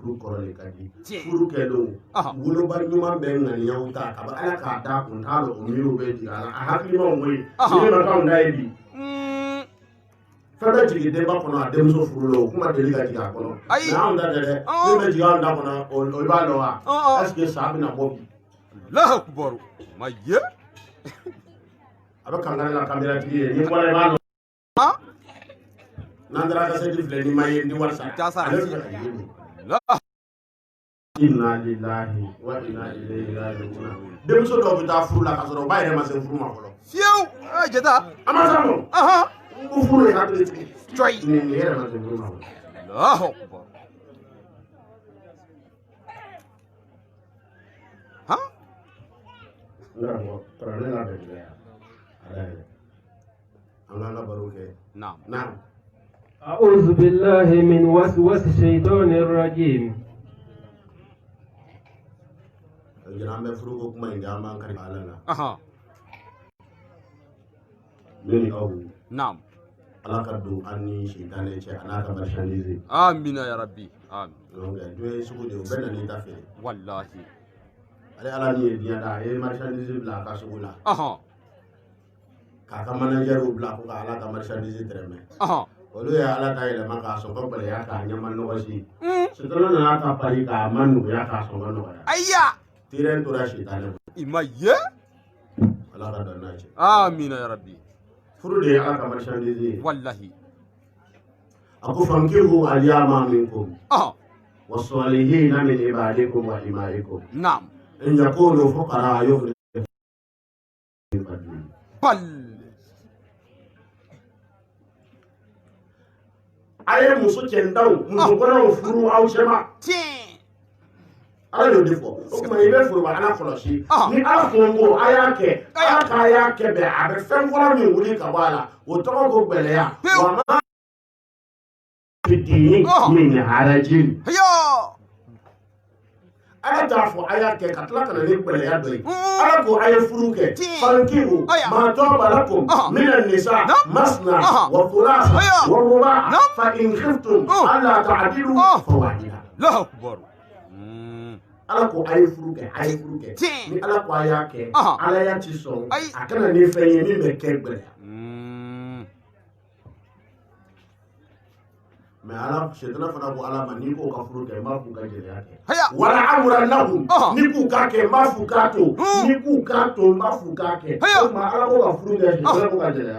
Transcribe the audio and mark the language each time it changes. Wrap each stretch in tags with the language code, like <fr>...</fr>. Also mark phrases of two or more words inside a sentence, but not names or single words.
<bm>furu kɔrɔle ka di furu kɛlen woloba ɲuman bɛ ŋaniyaw ta ka ala k'a da kun t'a dɔn o miiriw bɛ jigin a la a hakilimaw ko ye ni ma k'anw da ye bi fɛn bɛ jigin denba kɔnɔ a denmuso furu la o kuma deli ka jigin a kɔnɔ mɛ anw da tɛ dɛ min bɛ jigin anw da kɔnɔ o b'a dɔn wa</bm> <fr>est-ce que</fr> <bm>sa bɛna bɔ bi</bm> <ar>الله أكبر</ar> <bm>ma ye a bɛ kankari la kameratigi ye ni bɔra i b'a dɔn n'an taara kasɛti filɛ ni ma ye ni wari sara ale bɛ ka ye</bm> <ar>إنا لله وإنا إليه راجعون</ar> <bm>denmuso dɔw bɛ taa furu la ka sɔrɔ ba yɛrɛ ma se furu ma fɔlɔ fiyewu jeta a ma sa mɔ ko furu ye hakili tigi coyi nin yɛrɛ ma se furu ma fɔlɔ</bm> <ar>الله أكبر</ar> <bm>n karamɔgɔ karamɔgɔ n'a bɛ gɛlɛya ala yɛrɛ an k'an ka baro kɛ naam</bm> <ar>أعوذ بالله من وسوس الشيطان الرجيم</ar> <bm>an bɛ furu ko kuma in kɛ an b'an kari ala la ne ni aw naam ala ka don an ni sitanɛ cɛ a n'a ka marchandise</bm> <ar>آمين يا ربي آمين</ar> <bm>donc dɔ ye sugu de o bɛɛ nan'i ta feere wallahi ale ala ni ye diɲɛ da a ye marchandise bila a ka sugu la k'a ka manager bila ko ka ala ka marchandise tɛrɛmɛ olu ye ala ta yɛlɛma k'a sɔn ka gɛlɛya k'a ɲɛma nɔgɔsi sitanɛ nana ta pari k'a ma nɔgɔya k'a sɔn ka nɔgɔya ayya terrain tora sitanɛ i ma ye ala ka dan n'a cɛ</bm> <ar>آمين يا ربي</ar> <bm>furu de ye ala ka marchandise ye wallahi a ko</bm> <ar>فانكحوا الأيامى منكم والصالحين من عبادكم وإمائكم</ar> <bm>naam</bm> <ar>إن يكونوا فقراء يغنهم</ar> <bm>bal aye muso cɛndaw muso kɔnɔw furu aw cɛma ala y'o de fɔ o tuma i bɛ foroba ala kɔlɔsi ni ala kun ko a y'a kɛ ala k'a y'a kɛ bɛn a bɛ fɛn fɔlɔ min wuli ka bɔ a la o tɔgɔ ko gbɛlɛya</bm> <ar>وما في الدين من حرج</ar> <bm>ala t'a fɔ a y'a kɛ ka tila ka na ni gbɛlɛya dɔ ye ala ko a ye furu kɛ</bm> <ar>فانكحوا ما طاب لكم من النساء مثنى وثلاث ورباع فإن خفتم ألا تعدلوا فواحدة الله أكبر</ar> <bm>ala ko a ye furu kɛ a ye furu kɛ ni ala ko a y'a kɛ ala y'a ci sɔn a kana ni fɛn ye min bɛ kɛ gbɛlɛya mɛ ala sɛtana fana ko ala ma n'i k'o ka furu kɛ n b'a f'u ka jɛnɛya kɛ wala amurannahum ni k'u k'a kɛ n b'a f'u k'a to ni k'u k'a to n b'a f'u k'a kɛ o tuma ala ko ka furu kɛ sɛtana ko ka jɛnɛya</bm>